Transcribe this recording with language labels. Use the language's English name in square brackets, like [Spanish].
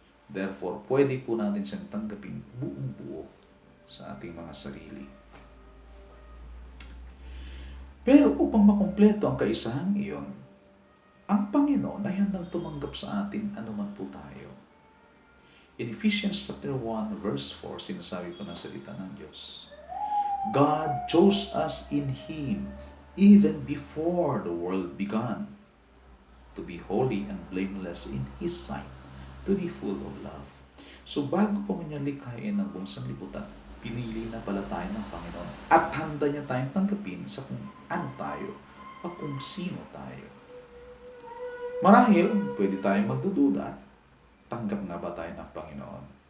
[Filipino] Therefore, pwede po natin siyang tanggapin buong buo sa ating mga sarili. Pero upang makumpleto ang kaisahang iyon, ang Panginoon ay handang tumanggap sa atin anuman po tayo. [English] In Ephesians chapter 1 verse 4, [Filipino] sinasabi po ng salita ng Diyos, [English] God chose us in Him even before the world began to be holy and blameless in His sight, to be full of love. [Filipino] So bago po niya likhain ng buong sanlibutan, pinili na pala tayo ng Panginoon at handa niya tayong tanggapin sa kung ano tayo o kung sino tayo. Marahil, pwede tayong magdududa, tanggap nga ba tayo ng Panginoon?